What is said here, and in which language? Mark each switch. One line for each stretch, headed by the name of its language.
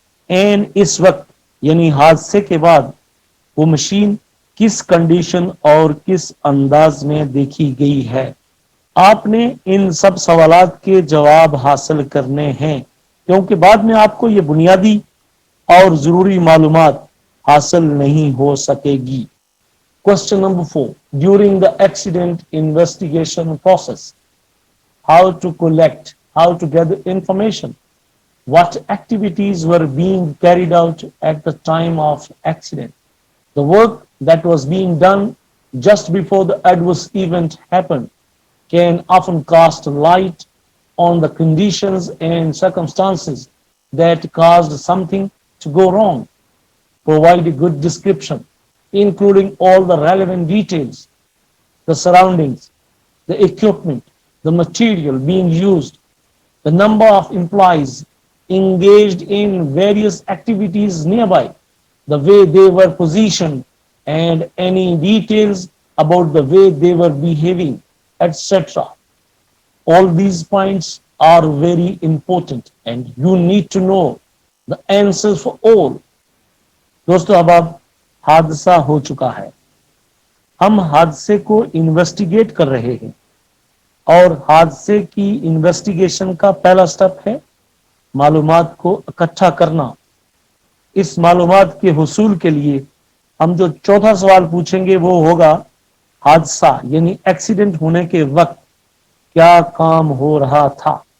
Urdu: N اس وقت یعنی حادثے کے بعد وہ مشین کس کنڈیشن اور کس انداز میں دیکھی گئی ہے۔ آپ نے ان سب سوالات کے جواب حاصل کرنے ہیں کیونکہ بعد میں آپ کو یہ بنیادی اور ضروری معلومات حاصل نہیں ہو سکے گی۔
English: Question number 4. During the accident investigation process, how to collect, how to gather information, what activities were being carried out at the time of accident. The work that was being done just before the adverse event happened can often cast light on the conditions and circumstances that caused something to go wrong. Provide a good description, including all the relevant details, the surroundings, the equipment, the material being used, the number of employees engaged in various activities nearby, the way they were positioned, and any details about the way they were behaving, etc. All these points are very important and you need to know the answers for all.
Urdu: دوستو اب حادثہ ہو چکا ہے، ہم حادثے کو investigate کر رہے ہیں، اور حادثے کی انویسٹیگیشن کا پہلا سٹیپ ہے معلومات کو اکٹھا کرنا۔ اس معلومات کے حصول کے لیے ہم جو چوتھا سوال پوچھیں گے وہ ہوگا حادثہ یعنی ایکسیڈنٹ ہونے کے وقت کیا کام ہو رہا تھا۔